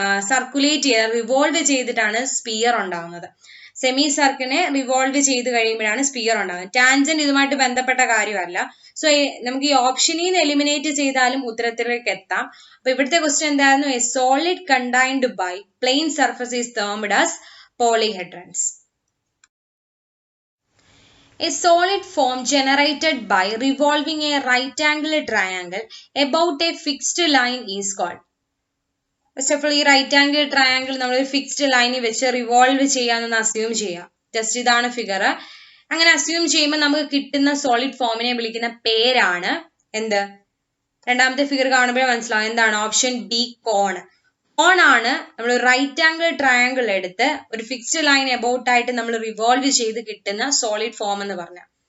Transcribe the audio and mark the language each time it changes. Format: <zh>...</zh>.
<ml>Circulate ചെയ്ത് revolve ചെയ്തിട്ടാണ് sphere ഉണ്ടാകുന്നത്. സെമി സർക്കിളിനെ റിവോൾവ് ചെയ്ത് കഴിയുമ്പോഴാണ് സ്പിയർ ഉണ്ടാകുന്നത്. ടാൻജന്റ് ഇതുമായിട്ട് ബന്ധപ്പെട്ട കാര്യമല്ല. സോ നമുക്ക് ഈ ഓപ്ഷനിൽ നിന്ന് എലിമിനേറ്റ് ചെയ്താലും ഉത്തരത്തിലേക്ക് എത്താം. അപ്പൊ ഇവിടുത്തെ ക്വസ്റ്റ്യൻ എന്തായിരുന്നു?</ml> <en>A solid contained by plane surface is termed as polyhedrons. A solid form generated by revolving a right angle triangle about a fixed line is called. First of all,</en> <ml>ഈ റൈറ്റ് ആംഗിൾ ട്രയാങ്കിൾ നമ്മൾ fixed ലൈനിൽ വെച്ച് revolve ചെയ്യാമെന്ന് assume ചെയ്യാം. Just ഇതാണ് figure. അങ്ങനെ assume ചെയ്യുമ്പോൾ നമുക്ക് കിട്ടുന്ന സോളിഡ് ഫോമിനെ വിളിക്കുന്ന പേരാണ് എന്ത്? രണ്ടാമത്തെ ഫിഗർ കാണുമ്പോഴേ മനസ്സിലാവും എന്താണ്. ഓപ്ഷൻ ബി, കോൺ. കോൺ ആണ് നമ്മൾ റൈറ്റ് ആംഗിൾ ട്രയാങ്കിൾ എടുത്ത് ഒരു ഫിക്സ്ഡ് ലൈൻ എബൌട്ട് ആയിട്ട് നമ്മൾ റിവോൾവ് ചെയ്ത് കിട്ടുന്ന സോളിഡ് ഫോം എന്ന് പറഞ്ഞാൽ.</ml>